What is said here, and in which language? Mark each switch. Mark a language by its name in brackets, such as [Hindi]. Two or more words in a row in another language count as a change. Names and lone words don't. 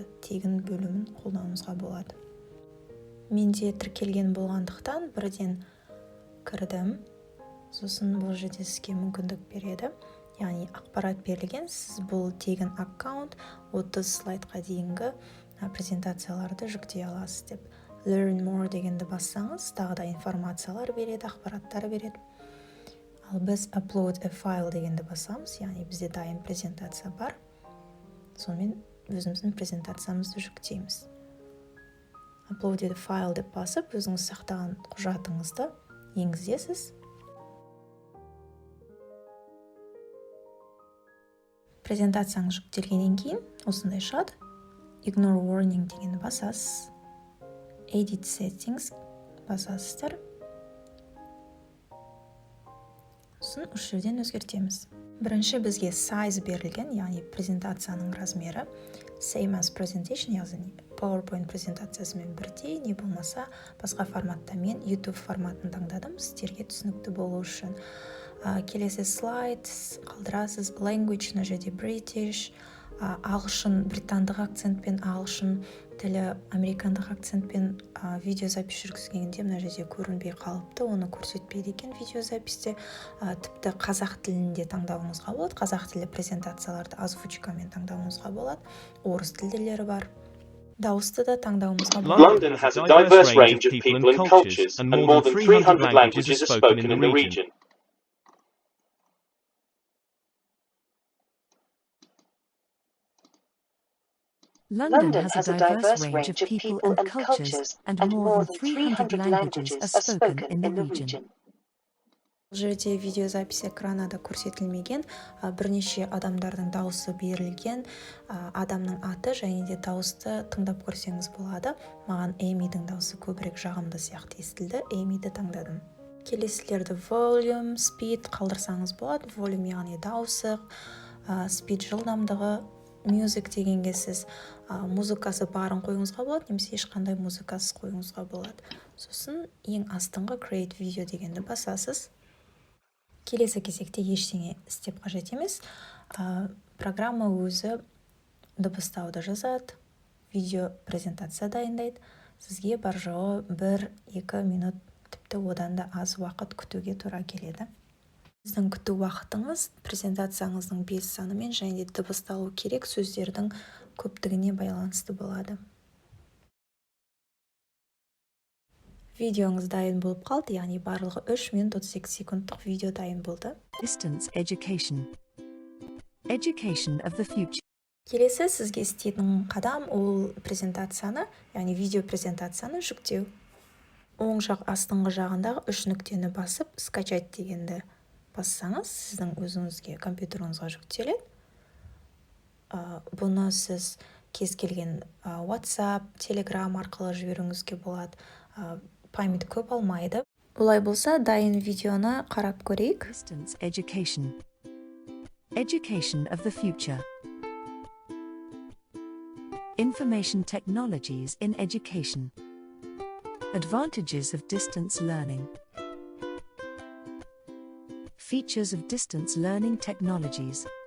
[Kazakh] Тегін бөлімін қолдануыңызға болады. Менде тіркелген болғандықтан бірден кірдім. Сосын бұл жерде сізге мүмкіндік береді. Яғни ақпарат берілген, сіз бұл тегін аккаунт 30 слайдқа дейінгі презентацияларды жүктей аласыз деп. [English] Learn more [Kazakh] дегенді бассаңыз, тағы да информациялар береді, ақпараттар береді. Ал біз [English] upload a file [Kazakh] дегенді басамыз, яғни бізде дайын презентация бар. Сонымен өзіміздің презентациямызды жүктейміз. [English] Upload a file [Kazakh] деп басып, өзіңіз сақтаған құжатыңызды енгізесіз. Презентацияңыз жүктелгеннен кейін осындай шығады. [English] Ignore warning [Kazakh] дегенді басасыз. [English] Edit settings [Kazakh] басасыздар. сосын осы жерден өзгертеміз. Бірінші бізге size берілген, яғни презентацияның размері [English] same as presentation, [Kazakh] яғни PowerPoint презентациясымен бірдей, не болмаса басқа форматта. Мен YouTube форматын таңдадым, сіздерге түсінікті болу үшін. Келесі слайд қалдырасыз. Language, мына жерде British, ағылшын, британдық акцентпен, ағылшын тілі американдық акцентпен видеозапись жүргізгенде мына жерде көрінбей қалыпты, оны көрсетпейді екен видеозаписте. Тіпті қазақ тілінде таңдауыңызға болады, қазақ тілі презентацияларды озвучкамен таңдауыңызға болады, орыс тілділері бар. Дауысты да таңдауымызға болады. [English] London has a diverse range of people and cultures, and more than 300 languages are spoken in the region. London has a diverse range of people and cultures, and more than 300 languages are spoken in the region. [Kazakh] Бұл жерде видеозапись экранада көрсетілмеген, бірнеше адамдардың дауысы берілген, адамның аты және де дауысты тыңдап көрсеңіз болады. Маған Эймидің дауысы көбірек жағымды сияқты естілді, Эймиді таңдадым. Келесілерді [English] volume, speed [Kazakh] қалдырсаңыз болады. Volume яғни дауысы, speed жылдамдығы, music дегенге сіз музыкасы барын қойыңызға болады, немесе ешқандай музыкасыз қойыңызға болады. Сосын ең астыңғы [English] create video [Kazakh] дегенді басасыз. Келесі кезекте ештеңе істеп қажет емес. Программа өзі дыбыстауды жазады, видео презентация дайындайды. Сізге бар жоғы 1-2 минут, тіпті одан да аз уақыт күтуге тура келеді. Сіздің күту уақытыңыз презентацияңыздың бес санымен және де дыбысталу керек сөздердің көптігіне байланысты болады. Видеоңыз дайын болып қалды, яғни барлығы 3 минут 38 секундтық видео дайын болды. [English] Distance education. Education of the future. [Kazakh] Келесі сізге істейтін қадам ол презентацияны, яғни видео презентацияны жүктеу. Оң жақ астыңғы жағындағы 3 нүктені басып, скачать дегенді бассаңыз, сіздің өзіңізге компьютеріңізге жүктеледі. Бұны сіз кез келген WhatsApp, Telegram арқылы жіберуіңізге болады. Память көп алмайды. Олай болса, дайын видеоны қарап көрейік. [English] Distance education. Education of the future. Information technologies in education. Advantages of distance learning. Features of distance learning technologies.